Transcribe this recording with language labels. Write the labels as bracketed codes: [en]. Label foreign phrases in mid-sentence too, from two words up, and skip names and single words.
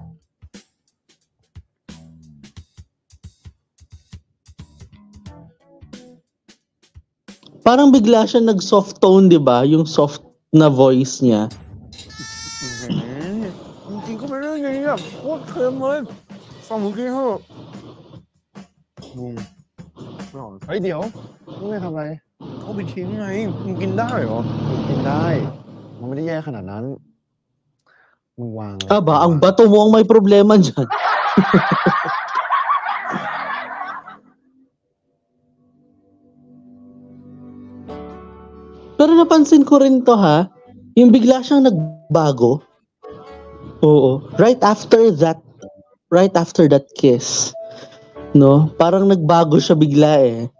[tl] Parang bigla siya nag- [en] soft tone, [tl] di ba? Yung soft na voice niya. [th] จริงๆก็ไม่ได้ไงอ่ะโคตรเค็มเลยฟังมึงกินเถอะมึงเฮ้ยเดี๋ยวมึงไม่ทำอะไรเขาไปทิ้งไงมึงกินได้เหรอมึงกินได้มันไม่ได้แย่ขนาดนั้นมึงวางเลย [tl] Aba, ang bato mo ang may problema dyan. Pero napansin ko rin to, ha? Yung bigla siyang nagbago. Oo. [en] Right after that kiss. [tl] No? Parang nagbago siya bigla eh.